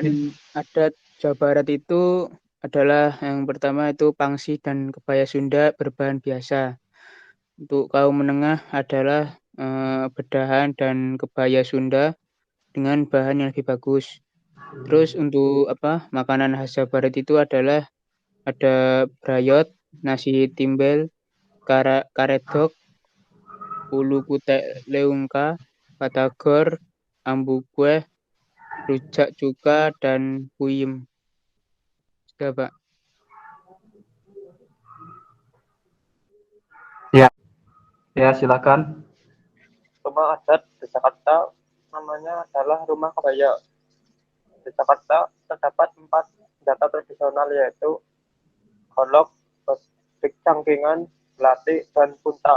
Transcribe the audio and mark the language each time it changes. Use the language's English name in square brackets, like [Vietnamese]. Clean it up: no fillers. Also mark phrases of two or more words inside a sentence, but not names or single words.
[Indonesian] Pakaian adat Jawa Barat itu adalah yang pertama itu pangsi dan kebaya Sunda berbahan biasa. Untuk kaum menengah adalah bedahan dan kebaya Sunda dengan bahan yang lebih bagus. Terus untuk makanan khas Jawa Barat itu adalah ada brayot, nasi timbel, karedok, ulu kutek leungka, batagor, ambu kueh, rujak cuka, dan puyem. Sudah, Pak. Ya, silakan. Rumah adat di Jakarta namanya adalah Rumah Kebaya. Di Jakarta terdapat 4 senjata tradisional yaitu golok, bestik cangkingan, belati, dan punta.